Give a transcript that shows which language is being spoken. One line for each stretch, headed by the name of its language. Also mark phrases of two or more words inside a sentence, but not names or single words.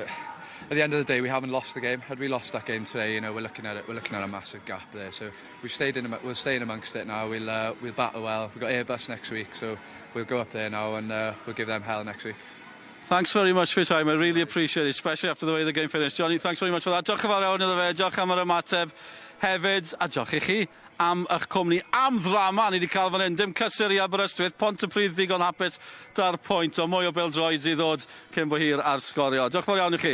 English: At the end of the day, we haven't lost the game. Had we lost that game today, you know, we're looking at a massive gap there. So we'll stay in amongst it now. We'll battle well. We've got Airbus next week, so we'll go up there now and we'll give them hell next week. Thanks very much for your time. I really appreciate it, especially after the way the game finished. Johnny, thanks very much for that.
Welsh: Diolch yn fawr iawn iddo fe. Diolch am yr ymateb hefyd, a diolch I chi am eich cwmni, am ddrama ni wedi cael fan hyn. Dim cysur I Aberystwyth, Pontypridd ddigon hapus 'da'r pwynt, o mwy o bêl-droeds I ddod cyn bo hir ar sgorio. Diolch yn fawr iawn I chi.